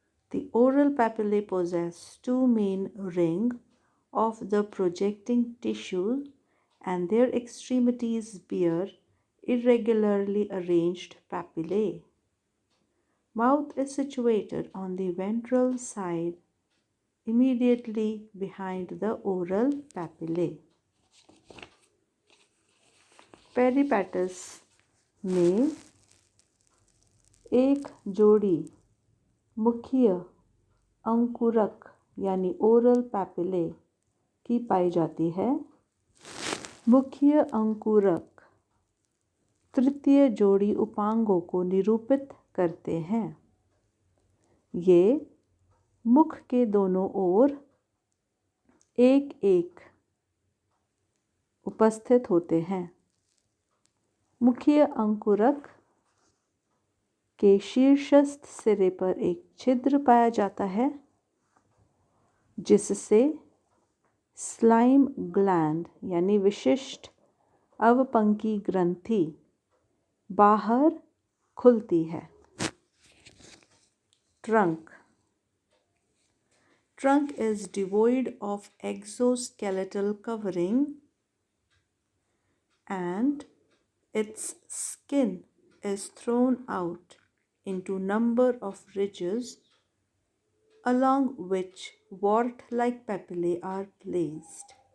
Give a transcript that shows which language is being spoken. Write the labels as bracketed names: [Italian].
[English] The oral papillae possess two main rings of the projecting tissue and their extremities bear irregularly arranged papillae. Mouth is situated on the ventral side immediately behind the oral papillae. [Hindi] पेरिपेटस में एक जोड़ी मुख्य अंकुरक यानी oral papillae की पाई जाती है। मुख्य अंकुरक तृतीय जोड़ी उपांगों को निरूपित करते हैं। ये मुख के दोनों ओर एक एक उपस्थित होते हैं। मुख्य अंकुरक के शीर्षस्थ सिरे पर एक छिद्र पाया जाता है जिससे स्लाइम ग्लैंड यानी विशिष्ट अवपंकी ग्रंथि बाहर खुलती है। [English] Trunk is devoid of exoskeletal covering and its skin is thrown out into number of ridges along which wart-like papillae are placed.